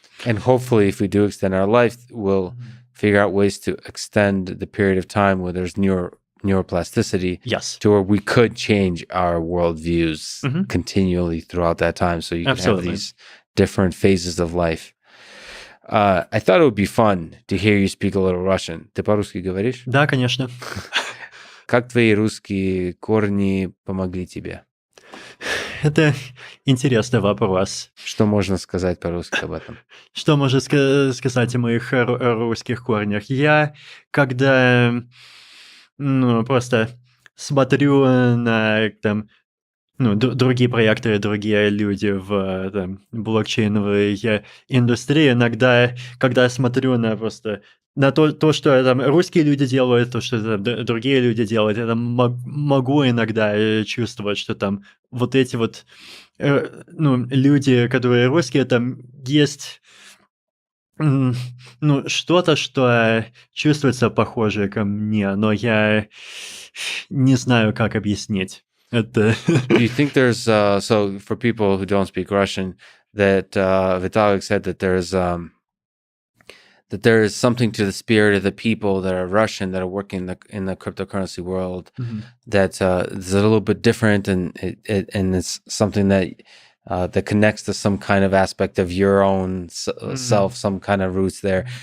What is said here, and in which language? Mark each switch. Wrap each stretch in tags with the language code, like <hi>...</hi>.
<en>And hopefully, if we do extend our life, we'll figure out ways to extend the period of time where there's neuroplasticity. Yes. To where we could change our worldviews continually throughout that time. So you can have these different phases of life. I thought it would be fun to hear you speak a little Russian.</en> <ru>Ты по-русски говоришь? Да, конечно. Как твои русские корни помогли тебе? Это интересный вопрос. Что можно сказать по-русски об этом? Что можно сказать о моих русских корнях? Я, когда просто смотрю на там, другие проекты, другие люди в блокчейновой индустрии, иногда, когда я смотрю на просто на то, что там русские люди делают, то, что там другие люди делают, я там могу иногда чувствовать, что там вот эти вот люди, которые русские, там есть что-то, что чувствуется похоже ко мне, но я не знаю, как объяснить.</ru> <en>Do you think there's so for people who don't speak Russian, that Vitalik said that there is something to the spirit of the people that are Russian that are working in the cryptocurrency world that is a little bit different, and it's something that that connects to some kind of aspect of your own self, some kind of roots there.</en>